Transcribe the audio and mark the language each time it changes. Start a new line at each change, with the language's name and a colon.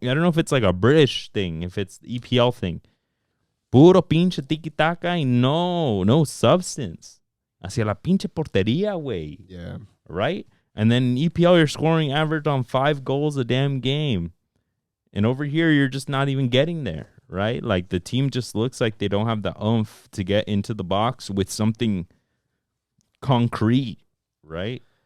English: I don't know if it's like a British thing, if it's the EPL thing.
Spanish: Puro pinche tiki-taka y
English: no substance.
Spanish: Hacia la pinche portería, güey.
English: Yeah. Right? And then EPL, you're scoring average on 5 goals a damn game. And over here, you're just not even getting there, right? Like, the team just looks like they don't have the oomph to get into the box with something concrete, right?